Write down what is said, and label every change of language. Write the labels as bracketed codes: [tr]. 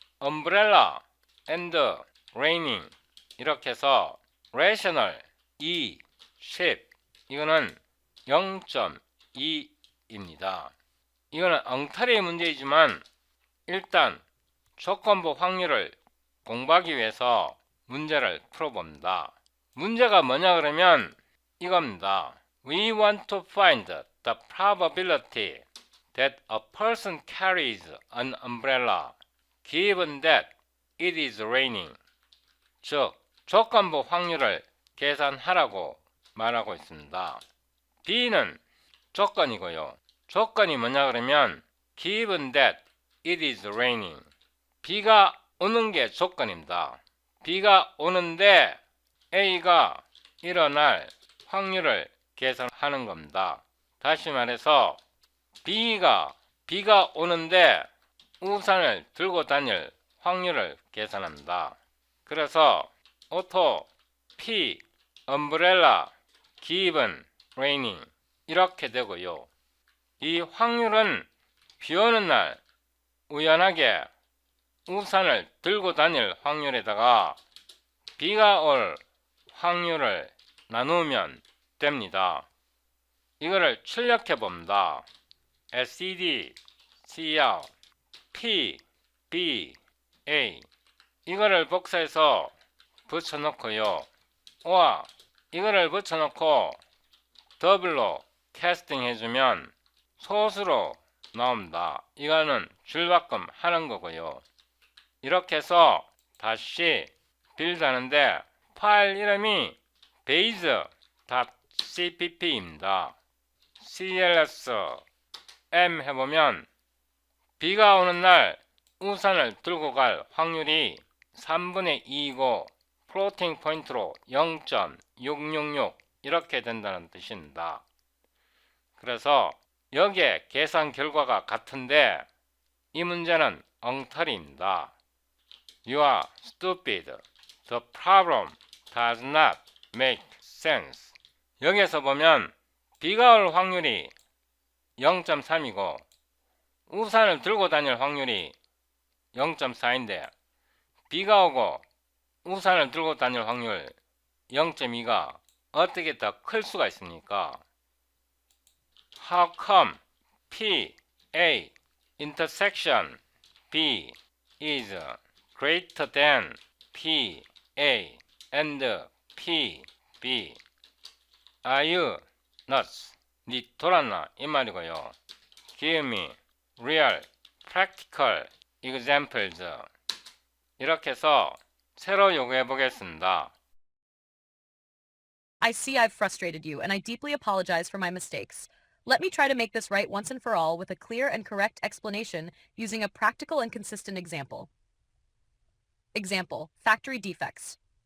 [ko] umbrella and raining 이렇게 해서 rational 2, 10 이거는 0.2입니다. 이거는 엉터리의 문제이지만 일단 조건부 확률을 공부하기 위해서 문제를 풀어봅니다. 문제가 뭐냐 그러면 이겁니다. [en] We want to find the probability that a person carries an umbrella given that it is raining. [ko] 즉, 조건부 확률을 계산하라고 말하고 있습니다. B는 조건이고요. 조건이 뭐냐 그러면 [en] given that it is raining. [ko] 비가 오는 게 조건입니다. 비가 오는데 A가 일어날 확률을 계산하는 겁니다. 다시 말해서 비가 오는데 우산을 들고 다닐 확률을 계산합니다. 그래서 오토 P umbrella given raining 이렇게 되고요. 이 확률은 비 오는 날 우연하게 우산을 들고 다닐 확률에다가 비가 올 확률을 나누면 됩니다. 이거를 출력해 봅니다. SED, CR, P, B, A 이거를 복사해서 붙여놓고요. 와 이거를 붙여놓고 더블로 캐스팅 해주면 소수로 나옵니다. 이거는 줄바꿈 하는 거고요. 이렇게 해서 다시 빌드하는데 파일 이름이 base.cpp입니다. cls m 해보면 비가 오는 날 우산을 들고 갈 확률이 3분의 2이고 플로팅 포인트로 0.666 이렇게 된다는 뜻입니다. 그래서 여기에 계산 결과가 같은데 이 문제는 엉터리입니다. [en] You are stupid. The problem does not make sense. 여기에서 보면 비가 올 확률이 0.3이고 우산을 들고 다닐 확률이 0.4인데 비가 오고 우산을 들고 다닐 확률 0.2가 어떻게 더 클 수가 있습니까? How come P, A intersection B is greater than P, A and P, B? Are you nuts? [ko] 니 돌았나? 이 말이고요. [en] Give me real, practical examples. [ko] 이렇게 해서 새로 요구해 보겠습니다. [en] I see I've frustrated you, and I deeply apologize for my mistakes. Let me try to make this right once and for all with a clear and correct explanation using a practical and consistent example. Example, factory defects.